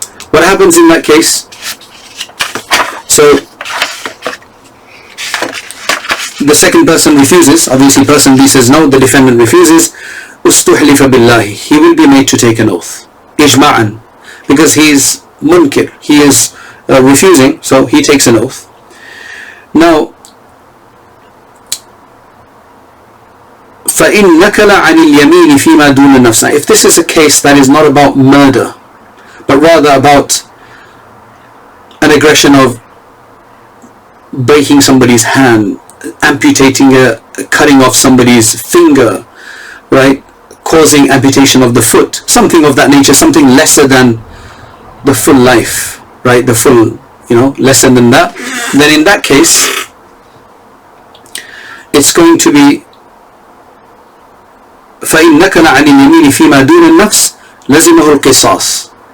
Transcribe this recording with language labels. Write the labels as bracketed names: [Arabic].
[English] What happens in that case? So the second person refuses. Obviously person B says no, the defendant refuses. [Arabic] أُسْتُحْلِفَ بِاللَّهِ. [English] He will be made to take an oath, إجماعًا, because he is munkir, he is refusing, so he takes an oath. [Arabic] Now, فَإِنْ نَكَلَ عَنِ الْيَمِينِ فِي مَا دُونَ النَّفْسِ. [English] Now, if this is a case that is not about murder, but rather about an aggression of breaking somebody's hand, amputating, cutting off somebody's finger, right, causing amputation of the foot, something of that nature, something lesser than the full life, right, the full, lesser than that, then in that case it's going to be فَإِنْ نَكَلَ عَنِ الْيَمِينِ فِي مَا دُونَ النَّفْسِ لَزِمَهُ الْقِصَاصِ.